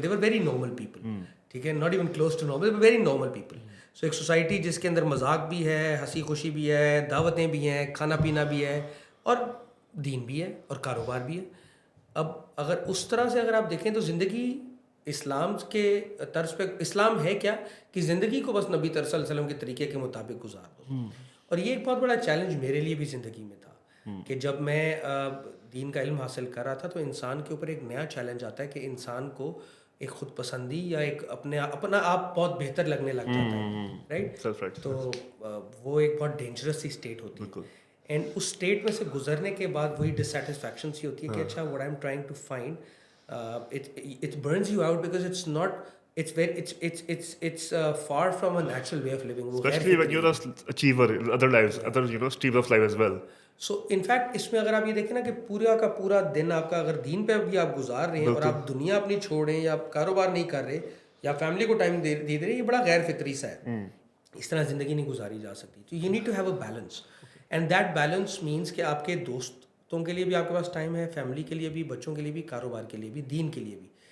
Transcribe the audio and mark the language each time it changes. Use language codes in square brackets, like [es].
[en] They were very normal people, [ur] ٹھیک ہے, [en] not even close to normal, they were very normal people. [ur] سو ایک society جس کے اندر مذاق بھی ہے, ہنسی خوشی بھی ہے, دعوتیں بھی ہیں, کھانا پینا بھی ہے, اور دین بھی ہے, اور کاروبار بھی ہے. اب اگر اس طرح سے اگر آپ دیکھیں تو زندگی اسلام کے طرز پہ, اسلام ہے کیا کہ زندگی کو بس نبی صلی اللہ علیہ وسلم کے طریقے کے مطابق گزار دو. اور یہ ایک بہت بڑا چیلنج میرے لیے بھی زندگی میں تھا کہ جب میں دین کا علم حاصل کر رہا تھا تو انسان کے اوپر ایک نیا چیلنج آتا ہے کہ انسان کو ایک خود پسندی یا ایک اپنا آپ بہت بہتر لگنے لگ جاتا ہے, رائٹ. تو وہ ایک بہت ڈینجرس سی اسٹیٹ ہوتی ہے, اینڈ اس اسٹیٹ میں سے گزرنے کے بعد وہی ڈسسیٹسفیکشن سی ہوتی ہے کہ اچھا [en] what I'm trying to find it burns you out because it's not, it's far from a natural way of living. Especially when you're an achiever in other lives, other streams of life as well. [ur] So in fact اس میں اگر آپ یہ دیکھیں نا کہ پورا کا پورا دن آپ کا اگر دین پہ بھی آپ گزار رہے ہیں اور آپ دنیا اپنی چھوڑ رہے ہیں, یا آپ کاروبار نہیں کر رہے, یا فیملی کو ٹائم دے رہے, یہ بڑا غیر فطری سا ہے. اس طرح زندگی نہیں گزاری جا سکتی. تو [en] you need to have a balance, and that balance means [ur] کہ آپ کے دوستوں کے لیے بھی آپ کے پاس ٹائم ہے, فیملی کے لیے بھی, بچوں کے لیے بھی, کاروبار کے لیے بھی, دین کے لیے بھی.